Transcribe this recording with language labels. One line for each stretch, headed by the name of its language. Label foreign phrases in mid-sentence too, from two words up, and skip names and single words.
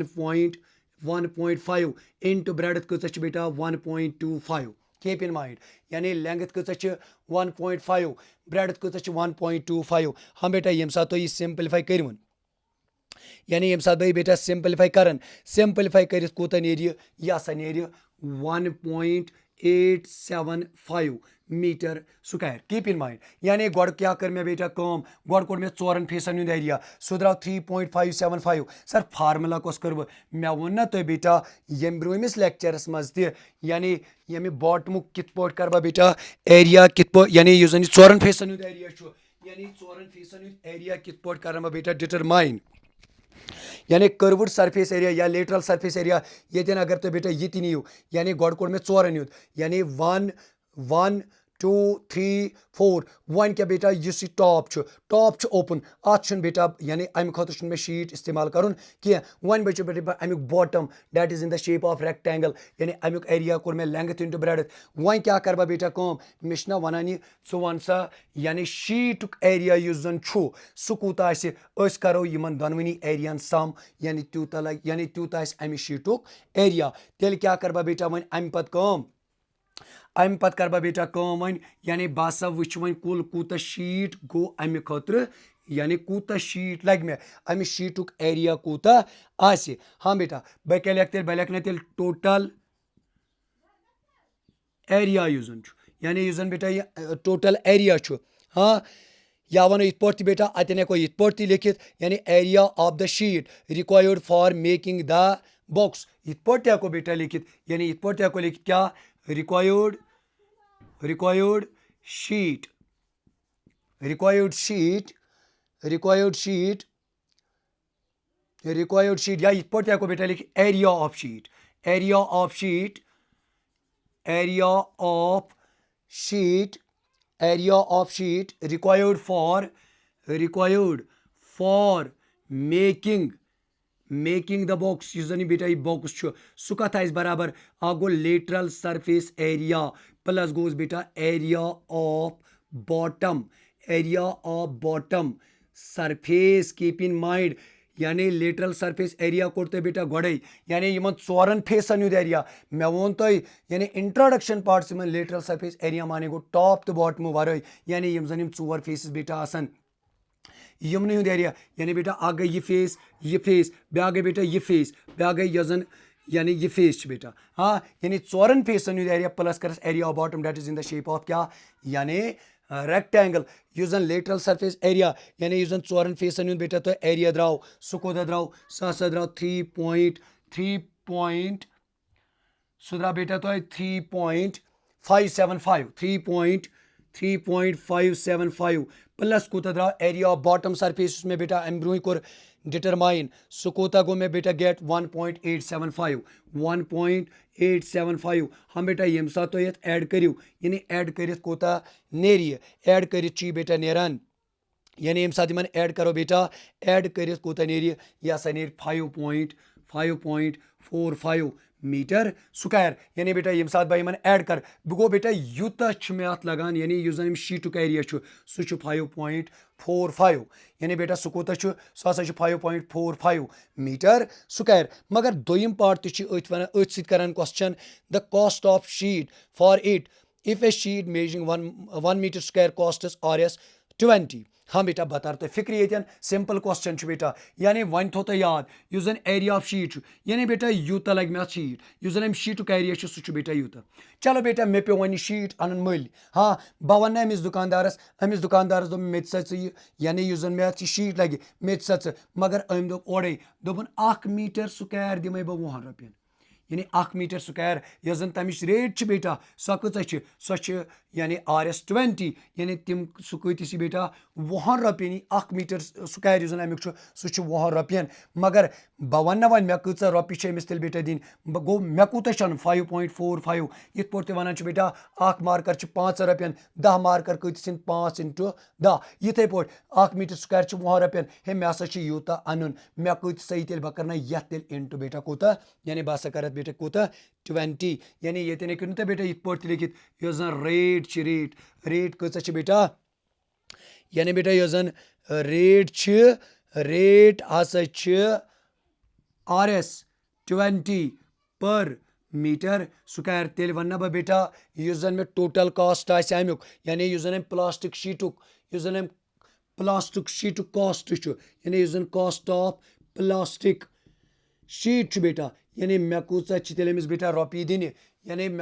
Kashmiri: 1.5
English: into breadth
Kashmiri: कच बेटा 1.25
English: keep in mind
Kashmiri: यानी लेंथ कच 1.5 ब्रेडथ कच 1.25 हाँ बेटा यम सात तुम सिंपलीफाई कर यानी यम सात बेटा सिंपलीफाई कर कूत नेर यह सा नेर 1.875
English: meter square keep in mind
Kashmiri: यानी गोड़ क्या कर मे बेटा गोड़ कोर मे 4 फेसन हुंद एरिया सह द्राव 3.575 सर फार्मूला कस कर मे वोन ना तुम बेटा यम ब्रोमिस लेक्चरस मज यानी यम बॉटमुक कित पट कर बेटा एरिया कित यानी यह 4 फेसन हुंद एरिया यानी 4 फेसन हुंद एरिया कित पट कर बेटा डिटरमाइन यानी
English: curved surface area
Kashmiri: या
English: lateral surface area
Kashmiri: ये अगर तुम बेटा ये नीव यानी गोड़ कोर मे 4 हुंद यानी 1 2 3 4 वन क्या बेटा इस
English: top open
Kashmiri: अत बेटा यानी अम खुद मे शीट इस्तेमाल कर वन बचो बेटा अमुक
English: bottom that is in the shape of rectangle
Kashmiri: यानी अमुक एरिया कोर मे
English: length into breadth
Kashmiri: वन क्या कर बेटा मे वनान यह वन सा यानी शीटुक एरिया जन सह कूत करो इन दोनवनी एरियान सम यानी तूत लग यानी तूत अमि शीटुक एरिया तेल क्या कर बेटा वन अम पत कर बेटा वन यानी बह सा वुच वन कुल कूत शीट गो अमि खतर यानी कूत शीट लग मे अमि शीटुक एरिया कूत हाँ बेटा बह क्या लेख बह लेखना तेल टोटल एरिया यानी यह बेटा यह
English: total area
Kashmiri: हाँ या वनो इत पे बेटा अतन हेको इत पे लिखित यानी
English: area of the sheet required for making the box
Kashmiri: इत पे हेको बेटा लिखित यानी इत पे हेको लिखित क्या
English: required sheet required sheet
Kashmiri: या इत पे हको बेटा लिख
English: area of sheet required for making the box
Kashmiri: यस जन बेटा यह box सह कत बराबर आ गो
English: lateral surface area
Kashmiri: प्लस गोस बेटा
English: area of bottom surface keep in mind
Kashmiri: यानी
English: lateral surface area
Kashmiri: कोर तो बेटा गोड़े यानी यमन चोरन फेसन युद एरिया मे वोन तो यानी
English: introduction parts
Kashmiri: में
English: lateral surface area
Kashmiri: माने गो टॉप तो बॉटम वारे यानी यम जन यम चोर फेसेस बेटा आसन यमन युद एरिया यानी बेटा आ गई ये फेस ब्या गई बेटा ये फेस ब्या गई यजन यानी ये फेस बेटा हाँ यानी चोरन फेसन युद एरिया प्लस कर
English: area of bottom that is in the shape of
Kashmiri: क्या यानी रेक्टेंगल यस जन
English: lateral surface area
Kashmiri: यानी यस जन चोरन फेसन युद बेटा तो एरिया द्राव सह कोता द्राव सह द्राव 3.3 सह द्राव बेटा तो 3.575 प्लस कोता द्राव
English: area of bottom surface
Kashmiri: में बेटा अम ब्रोह कोर डिटरमाइन सह कोता गो मे बेटा गेट 1.875 हम बेटा यम साथ तो ये ऐड करियो यानी ऐड कर कोता नेरी ऐड कर बेटा नेरान यानी यम साथ इन ऐड करो बेटा ऐड कर कोता नेरी यह हसा नेर 5.45
English: meter square
Kashmiri: यानी बेटा यम साथ बह ऐड कर बह गो बेटा यूत मे अत लगान यानी यस जन शीटुक एरिया सह 5.45 यानी बेटा सह कोता सह हसा 5.45
English: meter square
Kashmiri: मगर दोयम पार्ट अथ सरान
English: question the cost of sheet for it if a sheet measuring 1 meter square costs RS 20
Kashmiri: हाँ बेटा बता तो फिक्र ये
English: simple question
Kashmiri: बेटा यानी वन थो तो याद यस जन
English: area of sheet
Kashmiri: यानी बेटा यूत लग मे शीट यस जन शीटुक एरिया सह बेटा यूत चलो बेटा मे पे वन शीट अन मल हाँ बह वन अमिस दुकानदारस दोप मे यानी यस जन मे शीट लगे मे मगर अम दोप ओड़े दोपन 1
English: meter square
Kashmiri: दिमे बह 20 रपियन यानी 1
English: meter square
Kashmiri: यस जन तमिच रेट बेटा सह कह यानी RS 20 यानी तम सह कतिस बेटा 20 रपियन 1
English: meter square
Kashmiri: यस अमुक सह 20 रपियन मगर बह वन वन मे कह रपि अमिस तेल बेटा दिन गो मे कूत 5.45 इत पे तो वन बेटा 1 मार्कर 5 रपियन 10 मार्कर कतिस 5 × 10 इथे पे 1
English: meter square
Kashmiri: 20 रपियन हे मे हसा यूत अन मे कत तेल बह कर तेल इंटू बेटा कूत यानी बह कर बेटा कूत 20 यानी ये हेकन तो बेटा इत पे लिखित यस जन रेट कच बेटा यानी बेटा यस जन रेट हसा RS 20
English: per meter square
Kashmiri: तेल वन बह बेटा यस जन मे
English: total cost
Kashmiri: अमुक यानी यस जन प्लास्टिक शीटुक कॉस्ट यानी यस जन
English: cost of plastic sheet
Kashmiri: बेटा यानी मे कूत तेल अमिस बेटा रपी दिन यानी मे